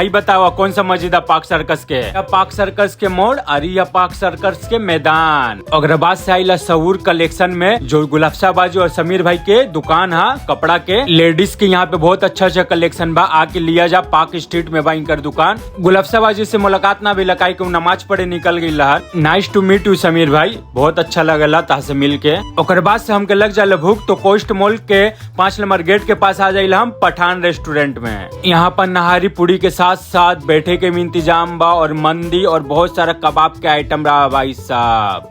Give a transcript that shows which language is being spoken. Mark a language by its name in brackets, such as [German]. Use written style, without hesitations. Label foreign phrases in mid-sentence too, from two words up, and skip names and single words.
[Bhojpuri] हाई बतावा कौन सा मस्जिद है पार्क सर्कस के? पार्क सर्कस के मोड़ अरिया पार्क सर्कस के मैदान। और बाद से आइला सऊर कलेक्शन में, जो गुलफ्सा बाजी और समीर भाई के दुकान है कपड़ा के लेडीज के। यहाँ पे बहुत अच्छा कलेक्शन बा, आके लिया जा। पार्क स्ट्रीट में बा इनकर दुकान। गुलफ्सा बाजी से मुलाकात ना भी लगाई के नमाज पढ़े निकल गई लहर। [English] nice to meet you [Bhojpuri] समीर भाई, बहुत अच्छा लगला ता से मिल के। और बाद से हमके लग जाला भूख, तो कोस्ट मॉल के 5 नंबर गेट के पास आ जाइला हम पठान रेस्टोरेंट में। यहाँ पर नहारी पूरी के साथ साथ बैठे के भी इंतजाम बा और मंदी और बहुत सारा कबाब के आइटम रहा भाई साहब।